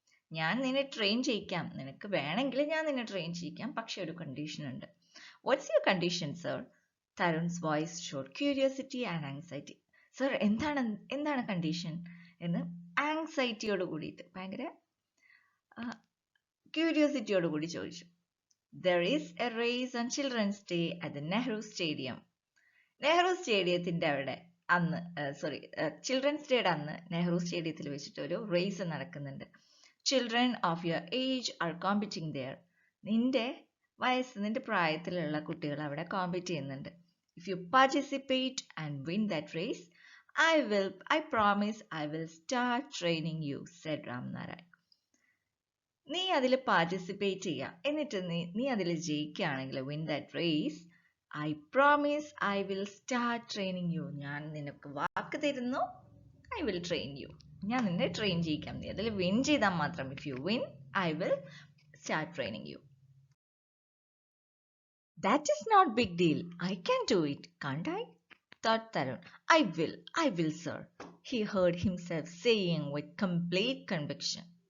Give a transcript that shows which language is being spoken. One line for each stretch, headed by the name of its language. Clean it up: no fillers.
Malayalam: ഞാൻ നിന്നെ ട്രെയിൻ ചെയ്യിക്കാം, നിനക്ക് വേണമെങ്കിൽ ഞാൻ നിന്നെ ട്രെയിൻ ചെയ്യിക്കാം, പക്ഷെ ഒരു കണ്ടീഷൻ ഉണ്ട്.
English: What's your condition sir? Tarun's voice showed curiosity and anxiety.
Malayalam: Sir, എന്താണ് കണ്ടീഷൻ എന്ന് ആങ്സൈറ്റിയോട് കൂടിയിട്ട്, ഭയങ്കര ക്യൂരിയോസിറ്റിയോട് കൂടി ചോദിച്ചു.
English: There is a race on Children's Day at the Nehru Stadium.
Malayalam: Nehru സ്റ്റേഡിയത്തിന്റെ അവിടെ അന്ന് ചിൽഡ്രൻസ് ഡേയുടെ അന്ന് നെഹ്റു സ്റ്റേഡിയത്തിൽ വെച്ചിട്ട് ഒരു റേസ് നടക്കുന്നുണ്ട്.
English: Children of your age are competing there.
Malayalam: നിന്റെ പ്രായത്തിലുള്ള കുട്ടികൾ അവിടെ കോമ്പീറ്റ് ചെയ്യുന്നുണ്ട്.
English: If you participate and win that race, I promise I will start training you, said Ramnarayan.
Malayalam: നീ അതിൽ പാർട്ടിസിപ്പേറ്റ് ചെയ്യുക, എന്നിട്ട് നീ അതിൽ ജയിക്കുകയാണെങ്കിൽ,
English: Win that race, I promise I will start training you.
Malayalam: ഞാൻ നിനക്ക് വാക്ക് തരുന്നു,
English: I will train you.
Malayalam: ഞാൻ നിന്നെ ട്രെയിൻ ചെയ്യിക്കാം. നീ അതിൽ വിൻ ചെയ്താൽ മാത്രം.
English: If you win, I will start training you. That is not big deal. I can do it, can't I? Thought Tarun. I will, sir. He heard himself saying with complete conviction.